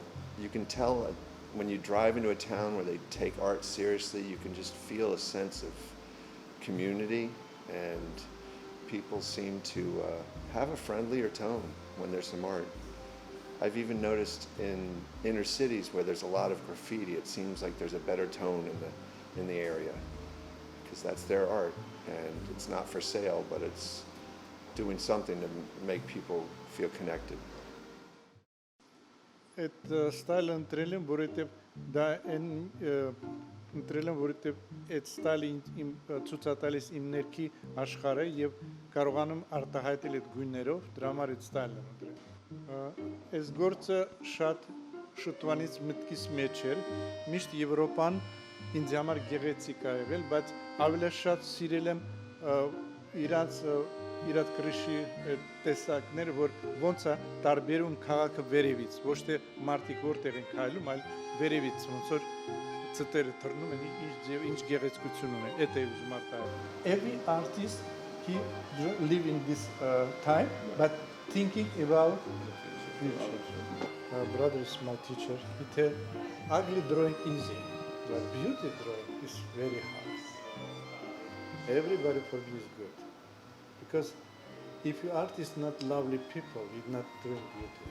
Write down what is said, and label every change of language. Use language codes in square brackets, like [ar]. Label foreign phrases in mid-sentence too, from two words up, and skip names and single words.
[en] You can tell when you drive into a town where they take art seriously, you can just feel a sense of community, and people seem to have a friendlier tone when there's some art. I've even noticed in inner cities where there's a lot of graffiti, it seems like there's a better tone in the area, because that's their art, and it's not for sale, but it's doing something to make people feel connected. [hy] Այդ ստայլը ընտրել եմ, որովհետև դա ընտրել եմ, որովհետև այդ ստայլը իմ ցուցատալիս իմ ներքի աշխարհը եւ կարողանում արտահայտել այդ գույներով, դրա համար այդ ստայլը եմ ընտրել։ Այս գործը շատ շուտվանից մտքիս մեջ էր, միշտ Եվրոպան ինձ համար գեղեցիկ ա եղել, բայց ավելի շատ սիրել եմ իրաց կրիշի տեսակները, որ ոնց է տարբերում քաղաքը վերևից, ոչ թե մարդիկ որտեղ են քայլում, այլ վերևից, ոնց որ ծտերը թռնում են, ինչ գեղեցկություն ունեն, այդ է ուզում արտահայտել։ [en] Every artist he live in this time, but thinking about future. My brother is my teacher. He tell ugly drawing easy, but beauty drawing is very hard. Everybody for me is good. Because if your art is not lovely people, you're not doing beauty.